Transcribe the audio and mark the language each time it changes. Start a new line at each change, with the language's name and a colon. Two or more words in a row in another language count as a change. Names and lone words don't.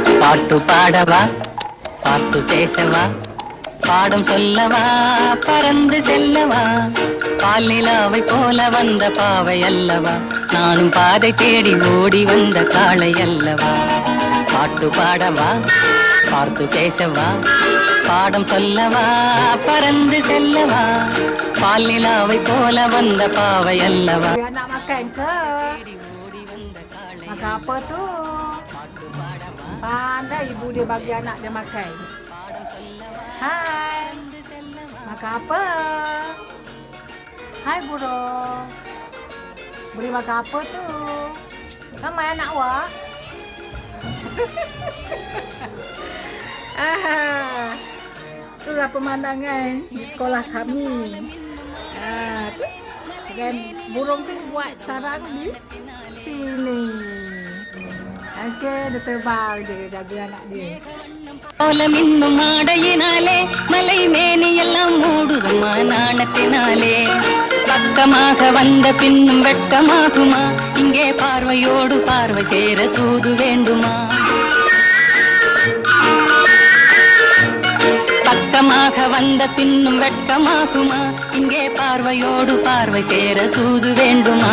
Tamil: பாட்டு பாடவா, பாட்டு பேசவா, பாடம் சொல்லவா, பறந்து செல்லவா, பால் நிலாவை போல வந்த பாவை அல்லவா, நானும் பாதை தேடி ஓடி வந்த காளை அல்லவா. பாட்டு பாடவா, பாட்டு பேசவா, பாடம் சொல்லவா, பறந்து செல்லவா, பால் நிலாவை போல வந்த பாவை அல்லவா.
Malay: Nak makan ke? Makan apa tu? Pandai ibu dia bagi anak dia makan. Hai. Makan apa? Hai burung. Beri makan apa tu? Ramai anak awak? Itulah pemandangan di sekolah kami. Tu dan burung tu buat sarang di sini. Okey, dia terbang dia jaga anak dia.
Tamil: கோலம் இன்னும் ஆடையினாலே மலை மேனி எல்லாம் மூடுதுமா நாணத்தினாலே. பக்கமாக வந்த பின்னும் வெட்கமாகுமா, இங்கே பார்வையோடு பார்வை சேர தூது வேண்டுமா. பக்கமாக வந்த பின்னும் வெட்கமாகுமா, இங்கே பார்வையோடு பார்வை சேர தூது வேண்டுமா.